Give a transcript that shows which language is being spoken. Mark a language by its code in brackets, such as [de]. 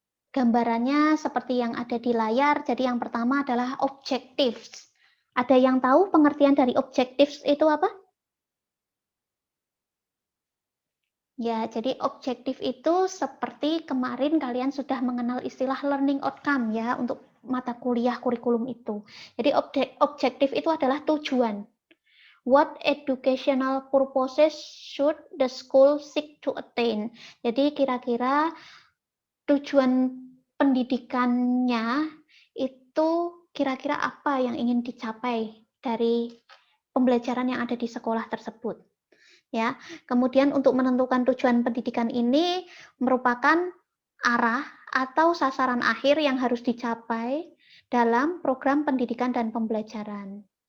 [id] Gambarannya seperti yang ada di layar, jadi yang pertama adalah objectives. Ada yang tahu pengertian dari objectives itu apa? Ya, jadi objektif itu seperti kemarin kalian sudah mengenal istilah learning outcome ya untuk mata kuliah kurikulum itu. Jadi objektif itu adalah tujuan. [en] What educational purposes should the school seek to attain? [id] Jadi kira-kira tujuan pendidikannya itu kira-kira apa yang ingin dicapai dari pembelajaran yang ada di sekolah tersebut. Ya, kemudian untuk menentukan tujuan pendidikan ini merupakan arah atau sasaran akhir yang harus dicapai dalam program pendidikan dan pembelajaran.